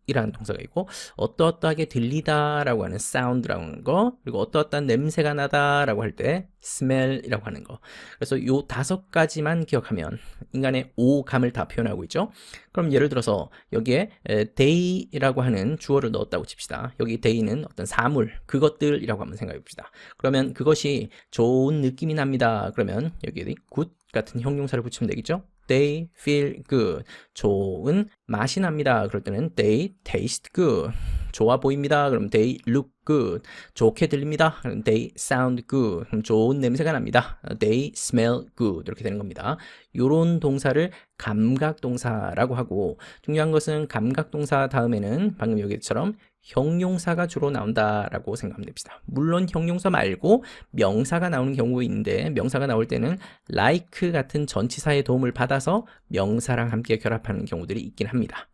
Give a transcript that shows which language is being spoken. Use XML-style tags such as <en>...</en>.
<ko>이라는 동사가 있고 어떠어떠하게 들리다라고 하는 sound라고 하는 거 그리고 어떠어떠한 냄새가 나다라고 할 때 smell이라고 하는 거 그래서 요 5가지만 기억하면 인간의 오감을 다 표현하고 있죠. 그럼 예를 들어서 여기에 day라고 하는 주어를 넣었다고 칩시다. 여기 day는 어떤 사물 그것들이라고 한번 생각해 봅시다. 그러면 그것이 좋은 느낌이 납니다. 그러면 여기에 good 같은 형용사를 붙이면 되겠죠.</ko> <en>They feel good.</en> <ko>좋은 맛이 납니다. 그럴 때는</ko> <en>they taste good.</en> <ko>좋아 보입니다. 그럼</ko> <en>they look good.</en> <ko>좋게 들립니다. 그럼</ko> <en>they sound good.</en> <ko>그럼 좋은 냄새가 납니다.</ko> <en>They smell good.</en> <ko>이렇게 되는 겁니다. 요런 동사를 감각동사라고 하고 중요한 것은 감각동사 다음에는 방금 여기처럼 형용사가 주로 나온다라고 생각하면 됩니다. 물론 형용사 말고 명사가 나오는 경우가 있는데 명사가 나올 때는 like 같은 전치사의 도움을 받아서 명사랑 함께 결합하는 경우들이 있긴 합니다.</ko>